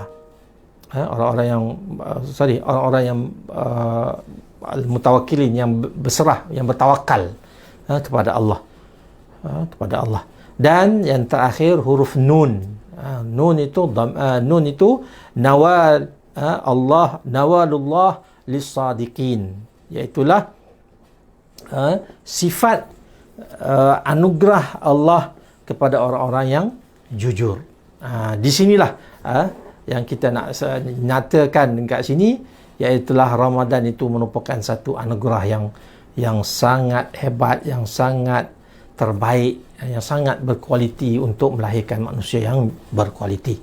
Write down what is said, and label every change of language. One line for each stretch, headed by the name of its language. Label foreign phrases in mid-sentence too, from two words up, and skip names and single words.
Malay: Orang-orang yang mutawakkilin, yang berserah, yang bertawakal kepada Allah. Dan yang terakhir huruf nun. Nun itu nawal Allah,
Arabic: نوال الله للصادقين,
Malay: iaitulah sifat anugerah Allah kepada orang-orang yang jujur. Di sinilah yang kita nak nyatakan dekat sini, iaitulah Ramadan itu merupakan satu anugerah yang sangat hebat, yang sangat terbaik, yang sangat berkualiti untuk melahirkan manusia yang berkualiti.